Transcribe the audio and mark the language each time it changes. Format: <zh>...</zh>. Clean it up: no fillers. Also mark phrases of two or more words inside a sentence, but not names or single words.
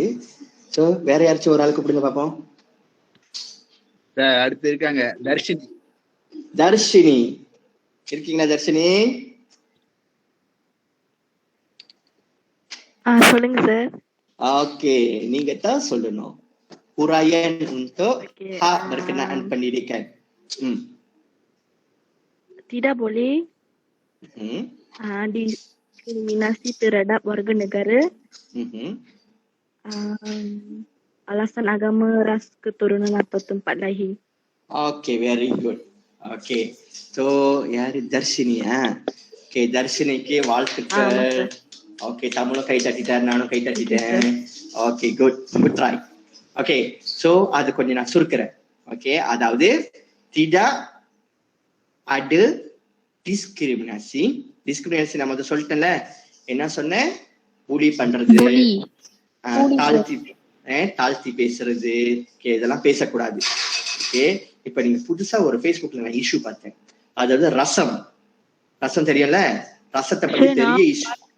<ta>சோ வேற யாராச்சும் ஒரு ஆள் கூப்பிடுங்க பாப்போம். அடுத்து இருக்காங்க தர்ஷினி. இருக்கீங்களா தர்ஷினி? சொல்லுங்க சார். ஓகே, நீங்க தான் சொல்லணும்.</ta> <ms>huraian untuk hak berkenaan pendidikan. Tidak boleh diskriminasi terhadap warga negara, alasan agama, ras, keturunan atau tempat lahir.</ms> <en>Okay, very good. Okay, so யாரு? தர்ஷினியா?</en> <ta>ஓகே, தர்ஷினிக்கு வாழ்த்துக்கள். ஓகே, தமிழும் கை தட்டிட்டார், நானும் கை தட்டிட்டேன். ஓகே,</ta> <en>good try.</en> <ta>ஓகே, சோ அது கொஞ்சம் நான் சுருக்கிறேன். ஓகே, அதாவது</ta> <ms>tidak ada diskriminasi.</ms> <ta>டிஸ்கிரிமினேஷன் நம்ம சொல்லிட்டேன்ல. என்ன சொன்னேன்? புலி பண்றது, தாழ்த்தி பேசுறது, இதெல்லாம் பேசக்கூடாது. ஓகே, இப்ப நீங்க புதுசா ஒரு Facebookல நான் இஷ்யூ பார்த்தேன். அதாவது ரசம் தெரியும்ல, ரசத்தை பத்தி பெரிய இஷ்யூ.</ta>